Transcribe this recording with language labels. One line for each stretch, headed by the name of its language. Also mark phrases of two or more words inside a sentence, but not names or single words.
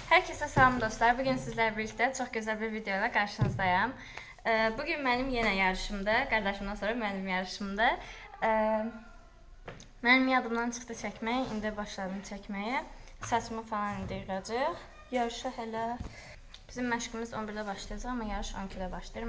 Turkish: Herkese salam dostlar. Bugün sizlerle birlikte çok güzel bir videoyla karşınızdayım. Bugün benim yine yarışımda, kardeşimden sonra benim yarışımda.
Azerbaijani: Benim yadımdan çıxdı çəkməyə, indi başladım çəkməyə. Saçımı falan indirəcək. Yarışa hələ bizim məşqimiz 11-də başlayacaq, amma yarış 12-də başlayır.